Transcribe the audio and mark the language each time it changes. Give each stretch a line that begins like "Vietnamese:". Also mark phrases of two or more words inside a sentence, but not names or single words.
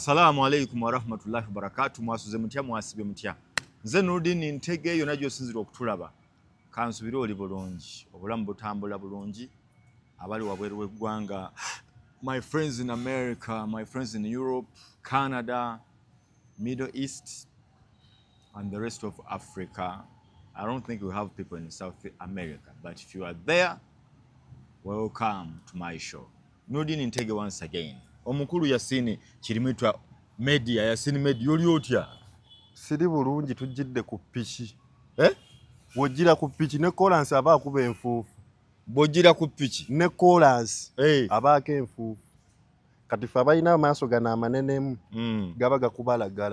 Arabic: السلام عليكم ورحمة الله وبركاته.
Ganda: Mwasuze mutya mwasibe mutya. Nze Nurdin Ntege yona gyosinzira okutulaba. Kansubira oli bulungi. Obulamu butambula bulungi. Abali wabweru w'eggwanga.
English: My friends in America, my friends in Europe, Canada, Middle East, and the rest of Africa. I don't think we have people in South America, but if you are there, welcome to my show. Nurdin Ntege once again.
Ganda: Omukulu Yasini Kirimitwa media Yasini media oli otya siri bulungi tujjidde ku piki wojjira ku piki ne Collins aba akuba enfuufu bojjira ku piki ne Collins abaako enfuufu kati fe abalina amaaso gano amanenemu gaba gakubalagala